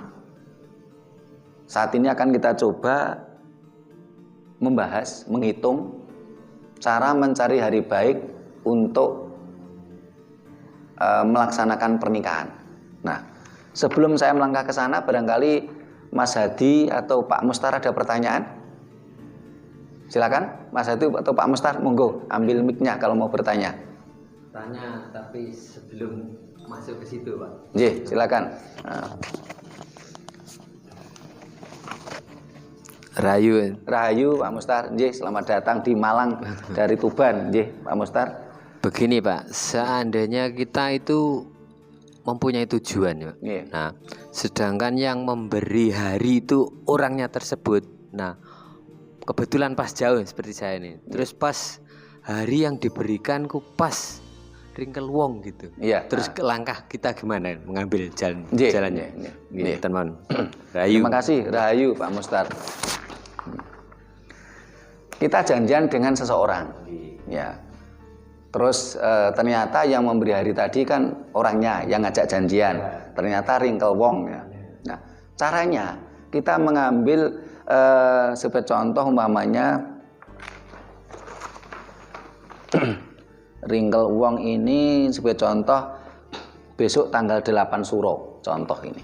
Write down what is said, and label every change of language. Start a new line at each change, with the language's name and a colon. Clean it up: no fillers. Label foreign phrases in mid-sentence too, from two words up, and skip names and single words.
Indonesian: Saat ini akan kita coba menghitung cara mencari hari baik untuk melaksanakan pernikahan. Nah, sebelum saya melangkah ke sana, barangkali Mas Hadi atau Pak Mustar ada pertanyaan? Silakan, Mas Hadi atau Pak Mustar, monggo ambil mic-nya kalau mau bertanya. tanya tapi sebelum masuk ke situ, Pak. Nggih, silakan. Rahayu Pak Mustar.
Javanese: Nggih,
Indonesian: selamat datang di Malang dari Tuban. Nggih, Pak Mustar. Begini, Pak, seandainya kita itu mempunyai tujuan ya.
Javanese: Nggih.
Indonesian: Nah, sedangkan yang memberi hari itu orangnya tersebut. Nah, kebetulan pas jauh seperti saya ini. Terus pas hari yang diberikan ku pas
Javanese: ringkel wong
Indonesian: gitu. Iya. Terus langkah kita gimana mengambil
Javanese: Nggih,
Indonesian: jalannya?
Javanese: nggih.
Indonesian: Teman. Rahayu. Terima kasih, Rahayu Pak Mustar. Kita janjian dengan seseorang. Ya. Terus ternyata yang memberi hari tadi kan orangnya yang ngajak janjian. Ternyata
Javanese: ringkel wong
Indonesian: ya. Nah, caranya kita mengambil sebagai contoh umpamanya
Javanese: ringkel wong
Indonesian: ini sebagai contoh besok tanggal 8 Suro contoh ini.